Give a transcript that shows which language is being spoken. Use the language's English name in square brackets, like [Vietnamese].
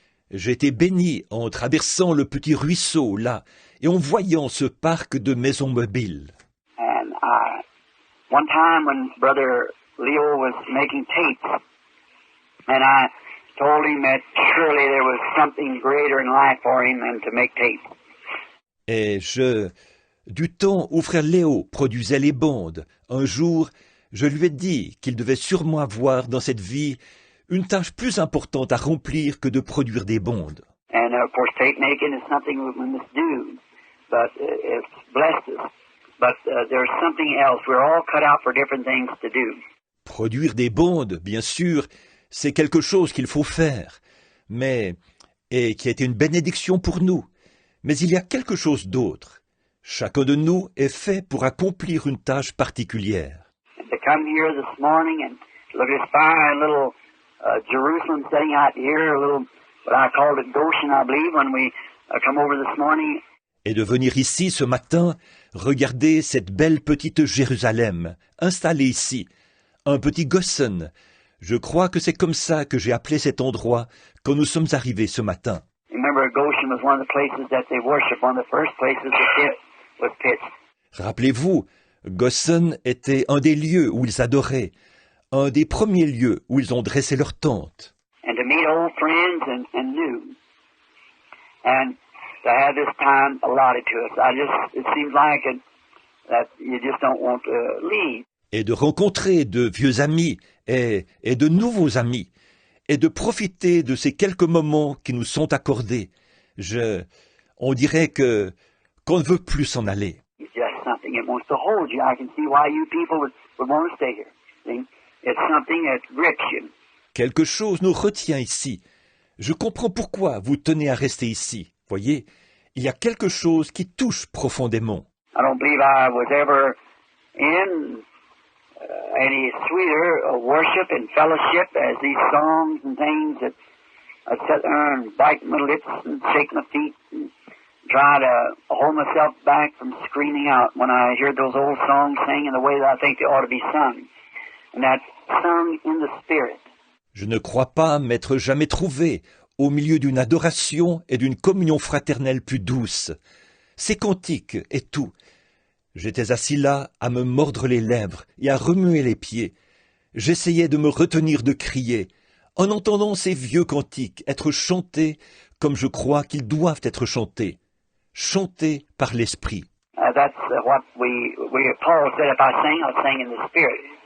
[French] J'ai été béni en traversant le petit ruisseau là et en voyant ce parc de maisons mobiles. [English] And one time when Brother Leo was making tapes, and I told him that surely there was something greater in life for him than to make tapes. [French] Et du temps où frère Léo produisait les bandes, un jour, je lui ai dit qu'il devait sûrement avoir dans cette vie une tâche plus importante à remplir que de produire des bandes. [English] And of course, tape making is something we must do, but it's blessed us. But there's something else. We're all cut out for different things to do. [French] Produire des bandes, bien sûr, c'est quelque chose qu'il faut faire. et qui a été une bénédiction pour nous. Mais il y a quelque chose d'autre. Chacun de nous est fait pour accomplir une tâche particulière. [English] And to come here this morning and look at this fine little Jerusalem sitting out here, a little, what I called it Goshen, I believe, when we come over this morning. [French] Et de venir ici ce matin, regarder cette belle petite Jérusalem, installée ici, un petit Goshen. Je crois que c'est comme ça que j'ai appelé cet endroit quand nous sommes arrivés ce matin. [English] Remember, Goshen was one of the places that they worshiped, one of the first places the pit was pitched. [French] Rappelez-vous, Goshen était un des lieux où ils adoraient, un des premiers lieux où ils ont dressé leur tente. [English] And to meet old friends and new. And to have this time allotted to us. It seems like that you just don't want to leave. [French] Et de rencontrer de vieux amis et de nouveaux amis, et de profiter de ces quelques moments qui nous sont accordés. On dirait qu'on ne veut plus s'en aller. [English] It's just something that wants to hold you. I can see why you people would want to stay here. See? It's something that grips you. [French] Quelque chose nous retient ici. Je comprends pourquoi vous tenez à rester ici. Voyez, il y a quelque chose qui touche profondément. [English] I don't believe I was ever in any sweeter worship and fellowship as these songs and things that I sit there and bite my lips and shake my feet and try to hold myself back from screaming out when I hear those old songs sing in the way that I think they ought to be sung. And that's sung in the Spirit. [French] Je ne crois pas m'être jamais trouvé au milieu d'une adoration et d'une communion fraternelle plus douce. Ces cantiques et tout. J'étais assis là à me mordre les lèvres et à remuer les pieds. J'essayais de me retenir de crier, en entendant ces vieux cantiques être chantés comme je crois qu'ils doivent être chantés, chantés par l'Esprit. [English] That's what Paul said, if I sing, I'll sing in the Spirit.